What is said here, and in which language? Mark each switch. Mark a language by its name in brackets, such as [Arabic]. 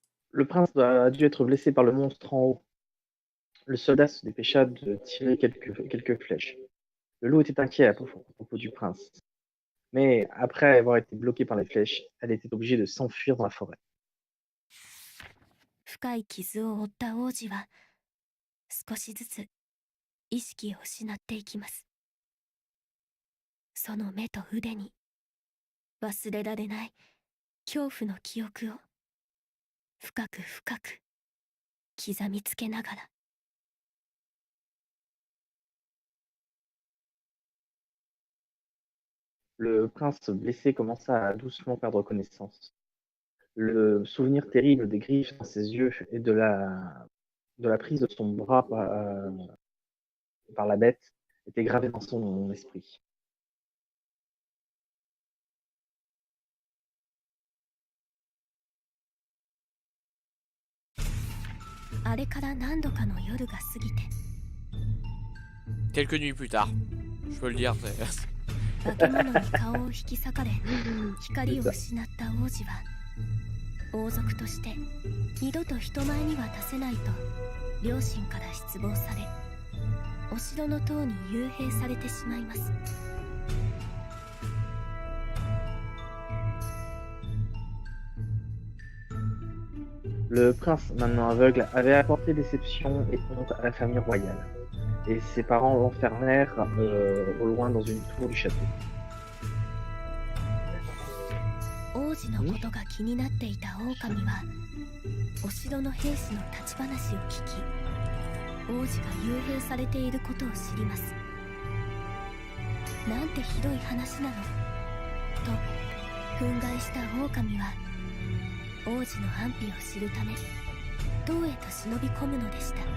[French] Le prince a dû être blessé par le monstre en haut. Le soldat se dépêcha de tirer quelques flèches. Le loup était inquiet à propos du prince. Mais après avoir été bloqué par les flèches, elle était obligée de s'enfuir dans la forêt. [Japanese] 深い傷を負った王子は少しずつ意識を失っていきます。その目と腕に忘れられない恐怖の記憶を深く深く刻みつけながら。 [French] Le prince blessé commença à doucement perdre connaissance. Le souvenir terrible des griffes dans ses yeux et de la prise de son bras par la bête était gravé dans son esprit. [Japanese] あれから何度かの夜が過ぎて、 [French] Quelques nuits plus tard, je peux le dire. [Japanese] 化け物に顔を引き裂かれ光を失った王子は王族として二度と人前には出せないと両親から失望され、お城の塔に幽閉されてしまいます。 [French] Le prince, maintenant aveugle, avait apporté déception et honte à la famille royale, et ses parents l'enfermèrent au loin dans une tour du château. [Japanese] 王子のことが気になっていた狼はお城の兵士の立ち話を聞き、王子が幽閉されていることを知ります。なんてひどい話なのと憤慨した狼は王子の安否を知るため塔へと忍び込むのでした。